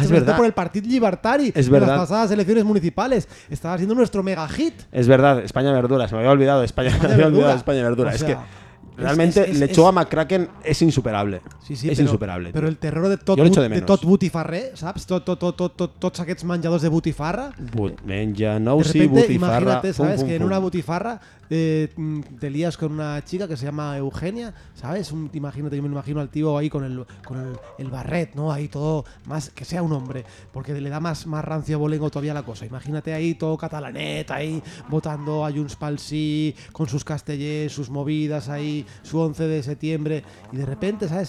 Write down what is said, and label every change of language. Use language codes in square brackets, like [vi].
[es] se presentó por el Partit Llibertari en las pasadas elecciones municipales. Estaba siendo nuestro mega hit. Es verdad, España Verdura. Se me había olvidado España Verdura. O sea, es que realmente Lechuga McCracken es insuperable. Sí, sí, es insuperable. Pero el terror de tot Butifarré, ¿sabes? [ca] Tots aquests menjadors de butifarra. [es] Butifarra. Imagínate, ¿sabes? Que en una butifarra te lías con una chica que se llama Eugenia, ¿sabes? Imagínate, yo me imagino al tío ahí con el barret, ¿no? Ahí todo, más que sea un hombre, porque le da más rancio bolengo todavía la cosa. Imagínate ahí todo catalanet, ahí votando a Junts pel Sí, con sus castellers, sus movidas ahí, su 11 de septiembre, y de repente, ¿sabes?